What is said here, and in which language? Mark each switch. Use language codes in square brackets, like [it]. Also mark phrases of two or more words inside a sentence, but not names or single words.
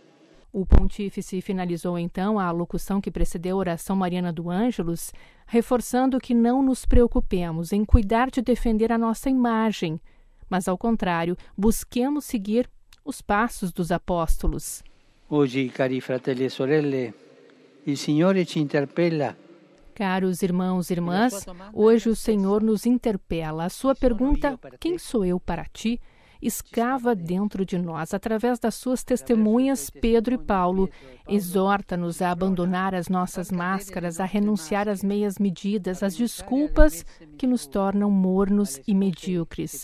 [pt] O pontífice finalizou então a alocução que precedeu a oração mariana do Ângelus, reforçando que não nos preocupemos em cuidar de defender a nossa imagem, mas, ao contrário, busquemos seguir os passos dos apóstolos. Hoje, [it] cari fratelli e sorelle, il Signore ci interpella. [pt] Caros irmãos e irmãs, hoje o Senhor nos interpela. A sua pergunta, quem sou eu para ti? Escava dentro de nós, através das suas testemunhas, Pedro e Paulo. Exorta-nos a abandonar as nossas máscaras, a renunciar às meias medidas, às desculpas que nos tornam mornos e medíocres.